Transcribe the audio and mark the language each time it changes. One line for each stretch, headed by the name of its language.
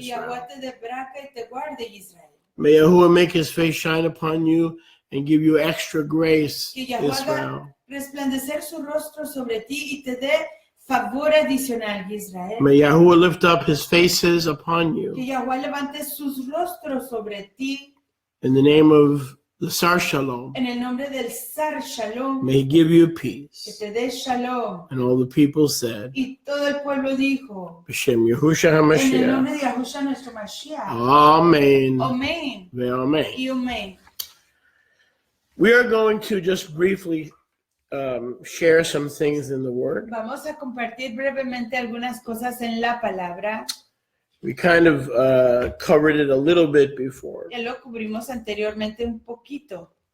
English: Israel.
Spanish: Yahuwah te dé braca y te guarde, Israel.
English: May Yahuwah make His face shine upon you and give you extra grace,
Spanish: Que Yahuwah
English: Israel.
Spanish: haga resplandecer su rostro sobre ti y te dé favor adicional, Israel.
English: May Yahuwah lift up His faces upon
Spanish: Que
English: you.
Spanish: Yahuwah levante sus rostros sobre ti
English: In the name of the Sar Shalom,
Spanish: en el nombre del Sar Shalom.
English: may He give you
Spanish: Que
English: peace.
Spanish: te dé Shalom.
English: And all the people said,
Spanish: Y todo el pueblo dijo,
Hebrew: B'Shem Yahusha
Spanish: en el
Hebrew: HaMashiach,
Spanish: nombre de Yahushua nuestro Mashiach.
English: Amen,
Spanish: Amén
Hebrew: ve'amen.
Spanish: y amén.
English: We are going to just briefly share some things in the Word.
Spanish: Vamos a compartir brevemente algunas cosas en la palabra.
English: We kind of covered it a little bit before,
Spanish: Ya lo cubrimos anteriormente un poquito,